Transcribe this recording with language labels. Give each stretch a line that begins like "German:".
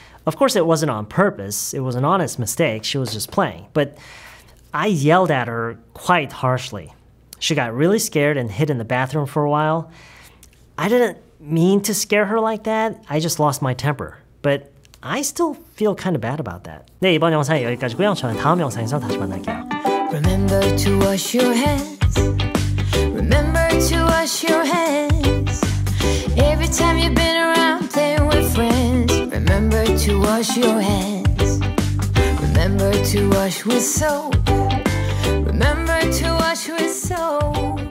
English: Of course, it wasn't on purpose. It was an honest mistake. She was just playing. But I yelled at her quite harshly. She got really scared and hid in the bathroom for a while. I didn't mean to scare her like that. I just lost my temper. But I still feel kind of bad about that.
Korean: 네, 이번 영상은 여기까지고요. 저는 다음 영상에서 다시 만날게요.
English: Remember to wash your hands. Remember to wash your hands. Every time you've been around playing with friends. Remember to wash your hands. Remember to wash with soap. Remember to wash with soap.